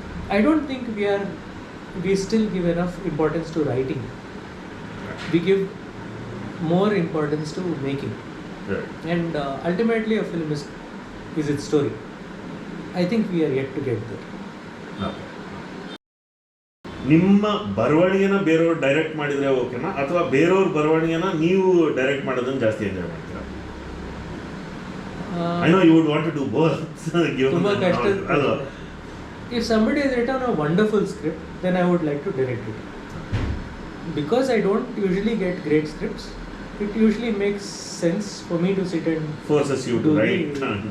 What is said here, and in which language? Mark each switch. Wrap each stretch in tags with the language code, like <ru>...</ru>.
<en>I don't think we still give enough importance to writing. We give more importance to making. Right. And ultimately a film is its story. I think we are yet to get there. Okay.</en> <kn>ನಿಮ್ಮ ಬರವಣಿಗೆನ ಬೇರೆಯವರು direct ಮಾಡಿದ್ರೆ ಓಕೆನಾ, ಅಥವಾ ಬೇರೆಯವ್ರ ಬರವಣಿಗೆನ ನೀವು direct ಮಾಡೋದನ್ನ ಜಾಸ್ತಿ enjoy ಮಾಡ್ತೀರಾ?</kn> <en>I know you would want to do both.</en> <kn>ತುಂಬಾ ಕಷ್ಟ.</kn> <en>If somebody has written a wonderful script, then I would like to direct it. Because I don't usually get great scripts, it usually makes sense for me to sit and forces you to write and</en>